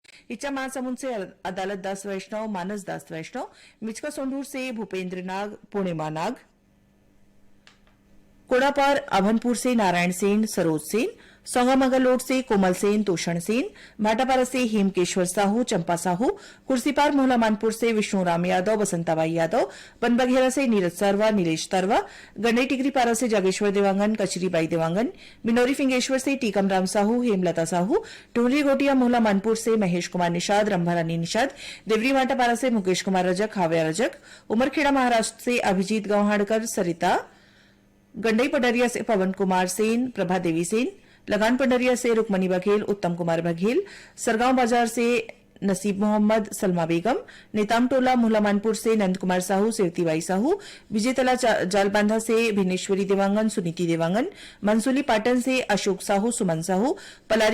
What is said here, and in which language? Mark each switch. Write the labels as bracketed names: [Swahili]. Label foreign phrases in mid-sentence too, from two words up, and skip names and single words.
[Hindi] इच्छा महासमुंद से अदालत दास वैष्णव, मानस दास वैष्णव, मिचका सोंडूर से भूपेंद्र नाग, पूर्णिमा नाग, कोड़ापार अभनपुर से नारायण सेन, सरोज सेन, सोंगामंगलोड से कोमल सेन, तोषण सेन, भाटापारा से हेमकेश्वर साहू, चंपा साहू, कुर्सीपार मोहला मानपुर से विष्णुराम यादव, बसंताबाई यादव, बनबघेरा से नीरज सरवा, नीलेश तरवा, गंडई टिकरीपारा से जागेश्वर देवांगन, कचरीबाई देवांगन, बिनौरी फिंगेश्वर से टीकमराम साहू, हेमलता साहू, टूंडरी गोटिया मोहला मानपुर से महेश कुमार निषाद, रंभारानी निषाद, देवरी भाटापारा से मुकेश कुमार रजक, हाव्या रजक, उमरखेड़ा महाराष्ट्र से अभिजीत गौहाड़कर, सरिता, गंडई पडरिया से पवन कुमार सेन, प्रभा देवी सेन, लगान पंडरिया से रुकमणी बघेल, उत्तम कुमार बघेल, सरगांव बाजार से नसीब मोहम्मद, सलमा बेगम, नेतामटोला मुहलामानपुर से नंद कुमार साहू, सेवतीबाई साहू, विजेतला जालबांधा से भिनेश्वरी देवांगन, सुनीति देवांगन, मंसूली पाटन से अशोक साहू, सुमन साहू, पलारी